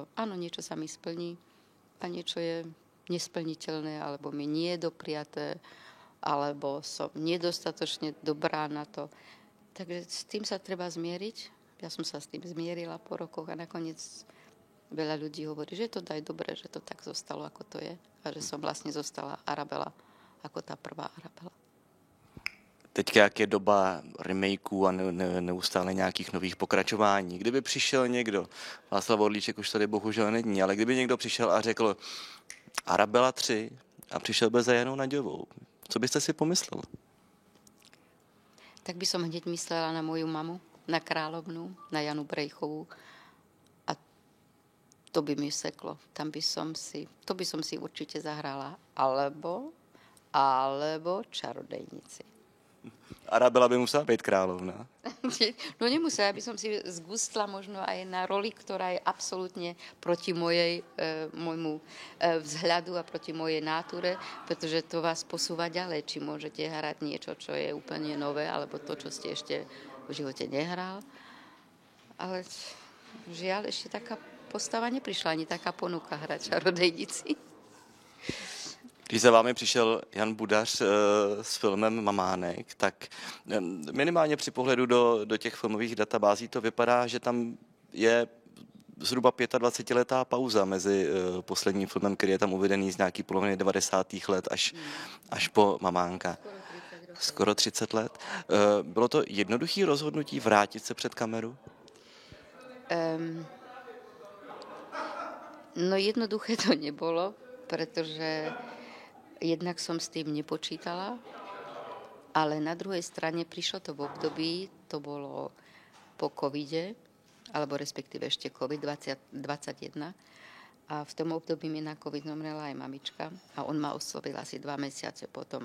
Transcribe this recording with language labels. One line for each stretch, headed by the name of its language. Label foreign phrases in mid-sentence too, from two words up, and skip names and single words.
Slovak: Áno, niečo sa mi splní a niečo je nesplniteľné, alebo mi nie je dopriaté, alebo som nedostatočne dobrá na to. Takže s tým sa treba zmieriť. Ja som sa s tým zmierila po rokoch a nakoniec veľa ľudí hovorí, že to daj dobre, že to tak zostalo, ako to je. A že som vlastne zostala Arabela, ako tá prvá Arabela.
Czech: Teďka, jak je doba remakeů a neustále nějakých nových pokračování. Kdyby přišel někdo, Václav Orlíček už tady bohužel není, ale kdyby někdo přišel a řekl Arabela 3 a přišel by za Janou Naďovou, co byste si pomyslel?
Slovak: Tak by som hneď myslela na moju mamu, na kráľovnú, na Janu Brejchovú a to by mi seklo. To by som si určite zahrala. Alebo čarodejnici. Arabela by musela byť kráľovná. No nemusela, aby som si zgustla možno aj na roli, ktorá je absolútne proti môjmu vzhľadu a proti mojej náture, pretože to vás posúva ďalej, či môžete hrať niečo, čo je úplne nové, alebo to, čo ste ešte v živote nehral. Ale žiaľ, ešte taká postava neprišla, ani taká ponuka hrať čarodejnici.
Czech: Když za vámi přišel Jan Budař s filmem Mamánek, tak minimálně při pohledu do těch filmových databází to vypadá, že tam je zhruba 25letá pauza mezi posledním filmem, který je tam uvedený z nějaký poloviny 90. let až po Mamánka. Skoro 30 let. Bylo to jednoduché rozhodnutí vrátit se před kameru?
Slovak: No jednoduché to nebolo, pretože jednak som s tým nepočítala, ale na druhej strane prišlo to v období, to bolo po covide, alebo respektíve ešte COVID-21. A v tom období mi na COVID zomrela aj mamička a on ma oslovil asi 2 mesiace potom.